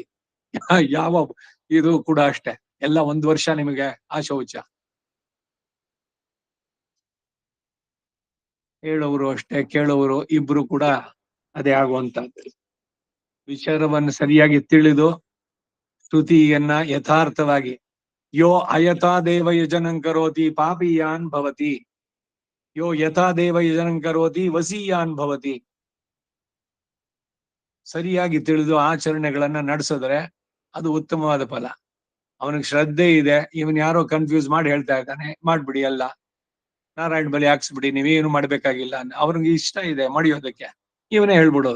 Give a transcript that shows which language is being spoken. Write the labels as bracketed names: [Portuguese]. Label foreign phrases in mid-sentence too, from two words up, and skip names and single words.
[Kannada] ಯಾವ ಇದು ಕೂಡ ಅಷ್ಟೇ, ಎಲ್ಲ 1 ವರ್ಷ ನಿಮಗೆ ಶೌಚ. ಹೇಳೋರು ಅಷ್ಟೇ, ಕೇಳೋರು ಇಬ್ರು ಕೂಡ ಅದೇ ಆಗುವಂತದ್ದು. ವಿಚಾರವನ್ನು ಸರಿಯಾಗಿ ತಿಳಿದು ಸ್ತುತಿಯನ್ನ ಯಥಾರ್ಥವಾಗಿ, [Sanskrit] ಯೋ ಅಯಥಾ ದೇವ ಯಜನಂ ಕರೋತಿ ಪಾಪಿಯಾನ್ ಭವತಿ, ಯೋ ಯಥಾ ದೇವ ಯಜನಂ ಕರೋತಿ ವಸೀಯಾನ್ ಭವತಿ. [Kannada] ಸರಿಯಾಗಿ ತಿಳಿದು ಆಚರಣೆಗಳನ್ನ ನಡೆಸಿದ್ರೆ ಅದು ಉತ್ತಮವಾದ ಫಲ. ಅವನಿಗೆ ಶ್ರದ್ಧೆ ಇದೆ, ಇವನ್ ಯಾರೋ ಕನ್ಫ್ಯೂಸ್ ಮಾಡಿ ಹೇಳ್ತಾ ಇದ್ದಾನೆ, ಮಾಡ್ಬಿಡಿ ಎಲ್ಲ ನಾರಾಯಣ ಬಲಿ ಹಾಕ್ಸ್ಬಿಡಿ, ನೀವೇನು ಮಾಡ್ಬೇಕಾಗಿಲ್ಲ, ಅವ್ರಿಗೆ ಇಷ್ಟ ಇದೆ ಮಾಡಿಯೋದಕ್ಕೆ, ಇವನೇ ಹೇಳ್ಬಿಡೋದು.